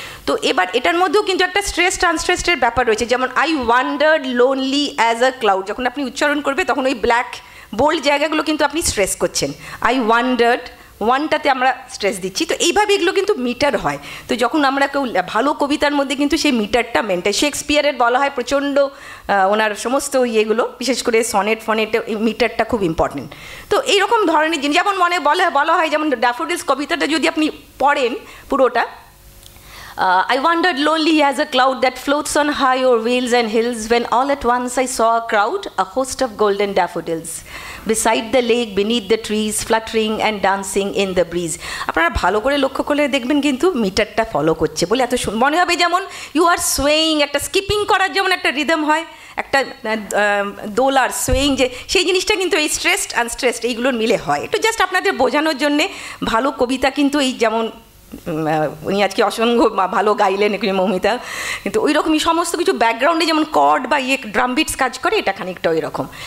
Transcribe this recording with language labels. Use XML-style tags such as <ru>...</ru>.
<bn>তো এবার এটার মধ্যেও কিন্তু একটা ট্রান্সস্ট্রেসের ব্যাপার রয়েছে। যেমন</bn> <en>I wandered lonely as a cloud,</en> <bn>যখন আপনি উচ্চারণ করবে তখন ওই ব্ল্যাক বোল্ড জায়গাগুলো কিন্তু আপনি স্ট্রেস করছেন।</bn> <en>I wondered,</en> <bn>1টাতে আমরা স্ট্রেস দিচ্ছি। তো এইভাবে এগুলো কিন্তু মিটার হয়। তো যখন আমরা কেউ ভালো কবিতার মধ্যে কিন্তু সেই মিটারটা মেনটেন, শেক্সপিয়ারের বলা হয় প্রচণ্ড, ওনার সমস্ত ইয়েগুলো বিশেষ করে সনেটে এই মিটারটা খুব ইম্পর্টেন্ট। তো এইরকম ধরনের জিনিস, যেমন বলা হয়, যেমন ড্যাফোডিলস কবিতাটা যদি আপনি পড়েন পুরোটা,</bn> <en>I wandered lonely as a cloud that floats on high o'er vales and hills, when all at once I saw a crowd, a host of golden daffodils, beside the lake, beneath the trees, fluttering and dancing in the breeze.</en> <bn>আপনারা ভালো করে লক্ষ্য করলে দেখবেন কিন্তু মিটারটা follow করছে বলে এত মনে হবে, যেমন</bn> <en>you are swing,</en> <bn>একটা স্কিপিং করার যেমন একটা রিদম হয়, একটা দোলার সোয়িং, যে সেই জিনিসটা কিন্তু এই স্ট্রেসড আনস্ট্রেসড এইগুলোর মিলে হয়। একটু জাস্ট আপনাদের বোঝানোর জন্যে, ভালো কবিতা কিন্তু এই যেমন উনি আজকে অসংখ্য ভালো গাইলেন মৌমিতা, কিন্তু ওই রকমই সমস্ত কিছু ব্যাকগ্রাউন্ডে যেমন কর্ড বা ড্রাম বিটস কাজ করে, এটা খানিকটা ওই রকম।</bn>